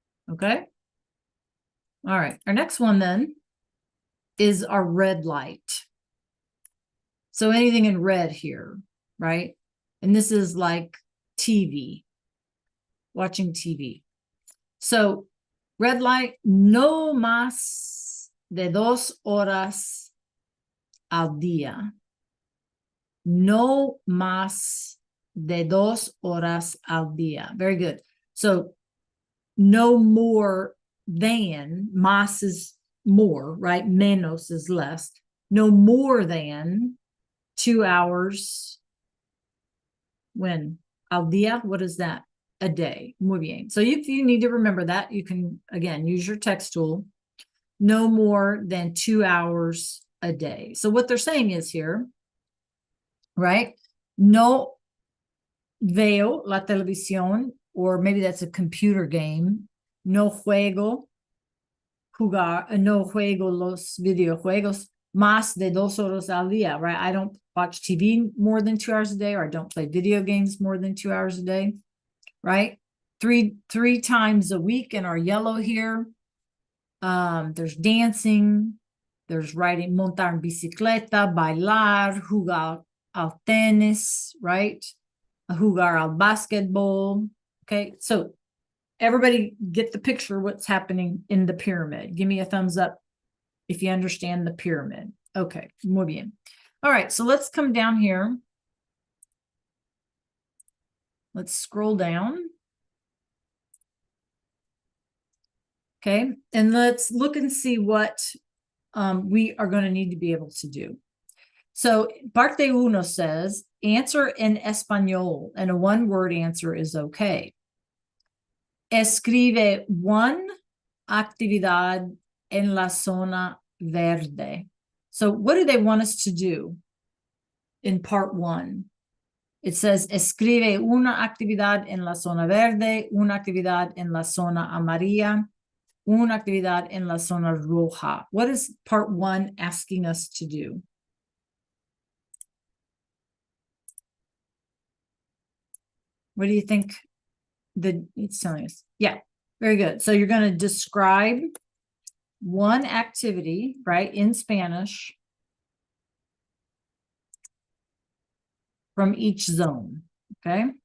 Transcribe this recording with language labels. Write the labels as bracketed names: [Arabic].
[English] Okay. All right. Our next one then is our red light. So anything in red here, right? And this is like TV, watching TV. So red light, [Spanish] no más de 2 horas al día. No más de 2 horas al día. [English] Very good. So no more than, más is more, right? Menos is less. No more than 2 hours. When? Al día, what is that? A day. [Spanish] Muy bien. [English] So if you need to remember that, you can, again, use your text tool. No more than 2 hours a day. So what they're saying is here, right? [Spanish] No veo la televisión, [English] or maybe that's a computer game. [Spanish] No juego los videojuegos más de 2 horas al día, right? [English] I don't watch TV more than 2 hours a day, or I don't play video games more than 2 hours a day, right? three times a week in our yellow here. There's dancing, there's riding, [Spanish] montar en bicicleta, bailar, jugar al tenis, [English] right? [Spanish] Jugar al basketball. [English] Okay, so everybody get the picture what's happening in the pyramid. Give me a thumbs up if you understand the pyramid. Okay, [Spanish] muy bien. [English] All right, so let's come down here. Let's scroll down. Okay, and let's look and see what we are going to need to be able to do. So [Spanish] parte uno [English] says, answer in español, and a one-word answer is okay. [Spanish] Escribe one actividad en la zona verde. [English] So what do they want us to do in part one? It says, [Spanish] escribe una actividad en la zona verde, una actividad en la zona amarilla, una actividad en la zona roja. [English] What is part one asking us to do? What do you think it's telling us? Yeah, very good. So you're going to describe one activity, right, in Spanish from each zone, okay?